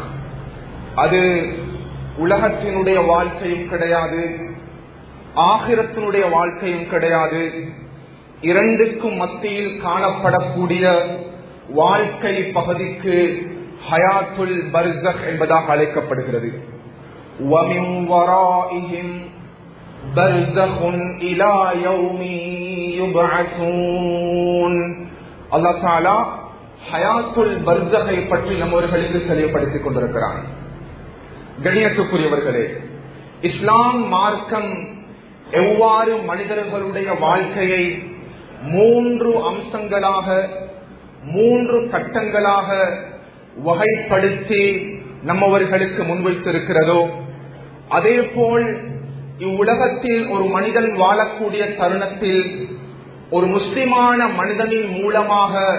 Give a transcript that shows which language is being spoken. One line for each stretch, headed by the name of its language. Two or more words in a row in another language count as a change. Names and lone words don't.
Tamil: அது உலகத்தினுடைய வாழ்க்கையும் கிடையாது, ஆகிரத்தினுடைய வாழ்க்கையும் கிடையாது. இரண்டுக்கும் மத்தியில் காணப்படக்கூடிய வாழ்க்கை பகுதிக்கு
Arabic: حياة البرزخ
Tamil: என்பதாக அழைக்கப்படுகிறது.
Arabic: وَمِنْ وَرَائِهِمْ بَرْزَخٌ إِلَى يَوْمِ يُبْعَثُونَ. الله تعالى حياة البرزخ
Tamil: பற்றி நம்மவர்களுக்கு தெளிவுபடுத்திக் கொண்டிருக்கிறான். கண்ணியத்துக்குரியவர்களே, இஸ்லாம் மார்க்கம் எவ்வாறு மனிதர்களுடைய வாழ்க்கையை மூன்று அம்சங்களாக, மூன்று கட்டங்களாக வகைப்படுத்தி நம்மவர்களுக்கு முன்வைத்திருக்கிறதோ, அதே போல் இவ்வுலகத்தில் ஒரு மனிதன் வாழக்கூடிய தருணத்தில் ஒரு முஸ்லிமான மனிதனின் மூலமாக